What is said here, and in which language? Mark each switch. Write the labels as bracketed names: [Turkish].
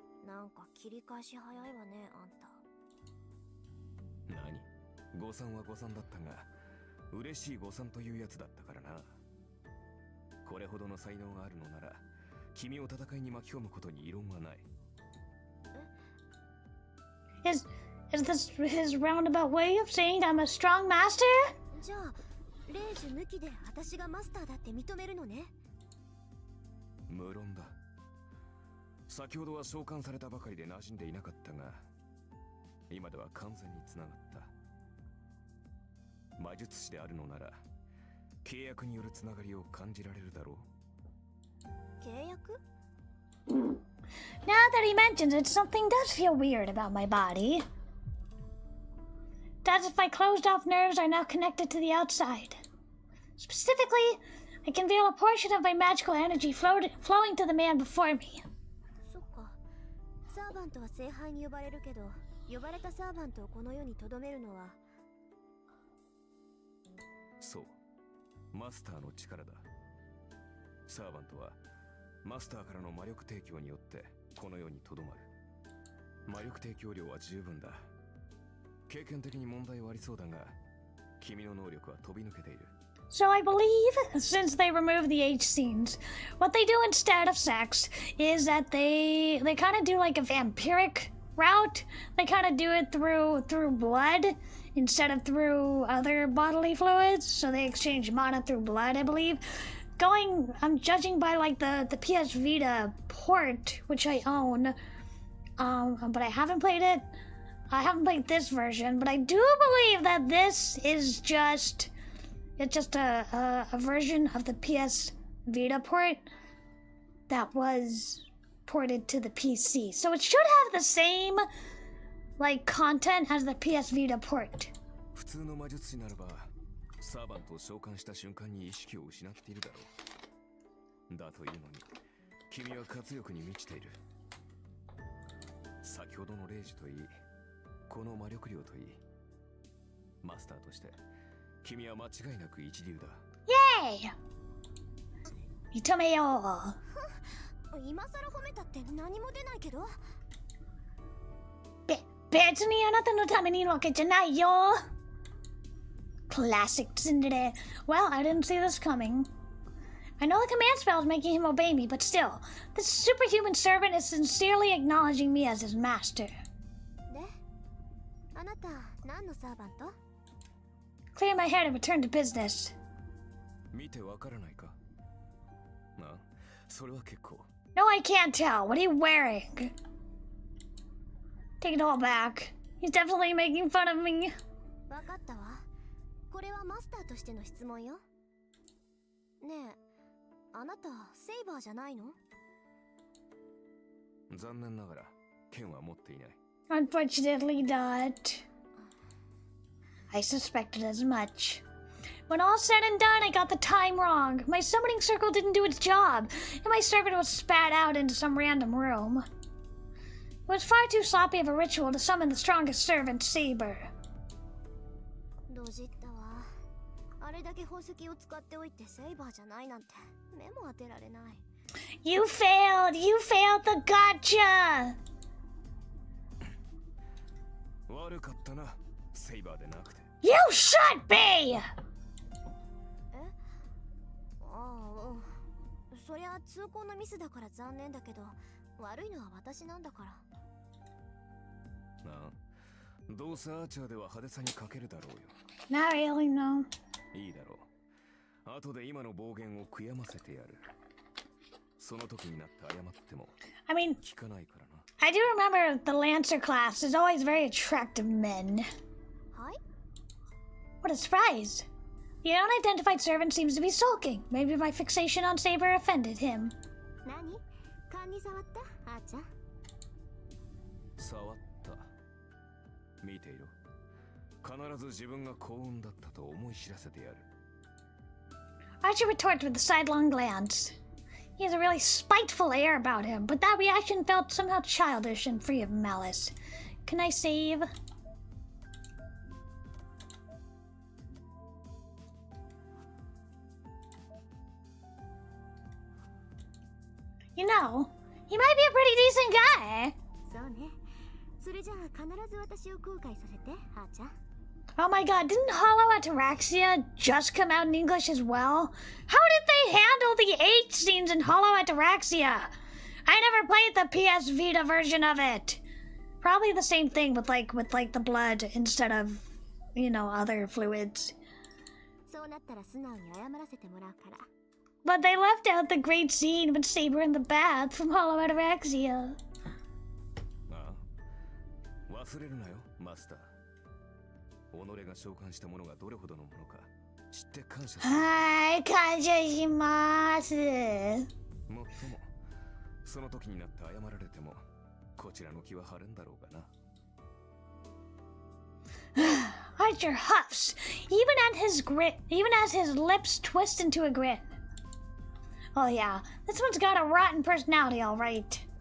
[Japanese] なんか切り返し早いわね、あんた。何？誤算は誤算だったが、嬉しい誤算というやつだったからな。これほどの才能があるのなら、君を戦いに巻き込むことに異論はない。 [English] Is this his roundabout way of saying I'm a strong master? [Japanese] じゃあ、霊樹抜きで私がマスターだって認めるのね。無論だ。先ほどは召喚されたばかりで馴染んでいなかったが、今では完全に繋がった。魔術師であるのなら、契約によるつながりを感じられるだろう。契約？ [English] Now that he mentions it, something does feel weird about my body. It's as if my closed off nerves are now connected to the outside. Specifically, I can feel a portion of my magical energy flowing to the man before me. [Japanese] そっか。サーバントは聖杯に呼ばれるけど、呼ばれたサーバントをこの世に留めるのは。そう。マスターの力だ。サーバントはマスターからの魔力提供によってこの世に留まる。魔力提供量は十分だ。経験的に問題はありそうだが、君の能力は飛び抜けている。 [English] So I believe, since they removed the H scenes, what they do instead of sex is that they kind of do like a vampiric route. They kind of do it through blood instead of through other bodily fluids. So they exchange mana through blood, I believe. I'm judging by like the PS Vita port, which I own, but I haven't played it. I haven't played this version, but I do believe that this is just a version of the PS Vita port that was ported to the PC. So it should have the same like content as the PS Vita port. [Japanese] 普通の魔術師ならばサーバントを召喚した瞬間に意識を失っているだろう。だというのに君は活力に満ちている。先ほどのレイジといい、この魔力量といい、マスターとして君は間違いなく一流だ。イェーイ！認めよう。今更褒めたって何も出ないけど。別にあなたのためにいるわけじゃないよ。 [English] Classic tsundere. Well, I didn't see this coming. I know the command spell is making him obey me, but still, this superhuman servant is sincerely acknowledging me as his master. [Japanese] で、あなた何のサーバント？ [English] Clear my hair and return to business. [Japanese] 見てわからないか？なあ、それは結構。 [English] No, I can't tell. What are you wearing? Take it all back. He's definitely making fun of me. [Japanese] わかったわ。これはマスターとしての質問よ。ねえ、あなたセイバーじゃないの？残念ながら剣は持っていない。 [English] Unfortunately not. I suspected as much. When all said and done, I got the time wrong. My summoning circle didn't do its job, and my servant was spat out into some random room. It was far too sloppy of a ritual to summon the strongest servant, Saber. [Japanese] ドジったわ。あれだけ宝石を使っておいてセイバーじゃないなんて目も当てられない。 [English] You failed! You failed the gotcha! [Japanese] 悪かったな、セイバーでなくて。 [English] You should be! [Japanese] え？ああ、そりゃ通行のミスだから残念だけど、悪いのは私なんだから。なあ、どうせアーチャーでは派手さに欠けるだろうよ。 [English] Not really, no. [Japanese] いいだろう。後で今の暴言を悔やませてやる。その時になって謝っても [English] I mean, [Japanese] 聞かないからな。 [English] I do remember the Lancer class is always very attractive men. [Japanese] はい？ [English] What a surprise! The unidentified servant seems to be sulking. Maybe my fixation on Saber offended him. [Japanese] 何？勘に触った？あーちゃん。触った。見ていろ。必ず自分が幸運だったと思い知らせてやる。 [English] Archie retorts with a sidelong glance. He has a really spiteful air about him, but that reaction felt somehow childish and free of malice. Can I save? You know, he might be a pretty decent guy. [Japanese] そうね。それじゃあ必ず私を後悔させて、あーちゃん。 [English] Oh my god, didn't Hollow Ataraxia just come out in English as well? How did they handle the H scenes in Hollow Ataraxia? I never played the PS Vita version of it. Probably the same thing with like the blood instead of, you know, other fluids. [Japanese] そうなったら素直に謝らせてもらうから。 [English] But they left out the great scene with Saber in the bath from Hollow Ataraxia. [Japanese] ああ、忘れるなよ、マスター。己が召喚したものがどれほどのものか知って感謝する。はい、感謝します。もっとも、その時になって謝られても、こちらの気は晴れんだろうがな。 [English] Archer huffs, even as his lips twist into a grin. Oh yeah, this one's got a rotten personality, all right.